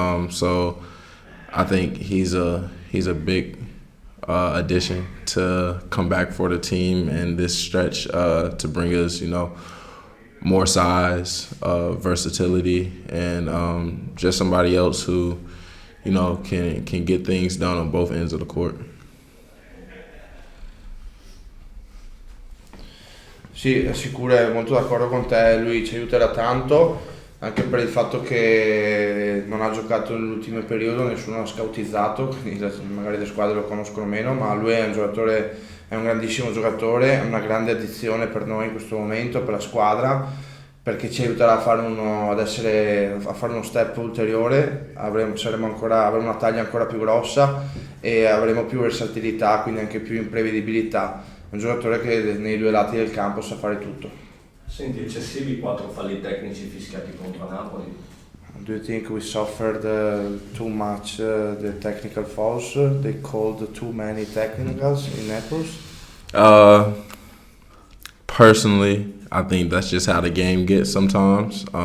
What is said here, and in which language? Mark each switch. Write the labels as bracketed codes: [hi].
[en] So I think he's a big addition to come back for the team in this stretch, to bring us, more size, versatility, and just somebody else who, can get things done on both ends of the court. [it] Sì, è sicuro, è molto d'accordo con te, lui ci aiuterà tanto, anche per il fatto che non ha giocato nell'ultimo periodo, nessuno ha scoutizzato, quindi magari le squadre lo conoscono meno, ma lui è un grandissimo giocatore, è una grande addizione per noi in questo momento, per la squadra, perché ci aiuterà a fare uno step ulteriore, avremo una taglia ancora più grossa e avremo più versatilità, quindi anche più imprevedibilità. È un giocatore che nei due lati del campo sa fare tutto. Senti, eccessivi 4 falli tecnici fischiati contro Napoli. [en] Do you think we suffered too much the technical fouls? They called too many technicals in Naples? Personally, I think that's just how the game gets sometimes.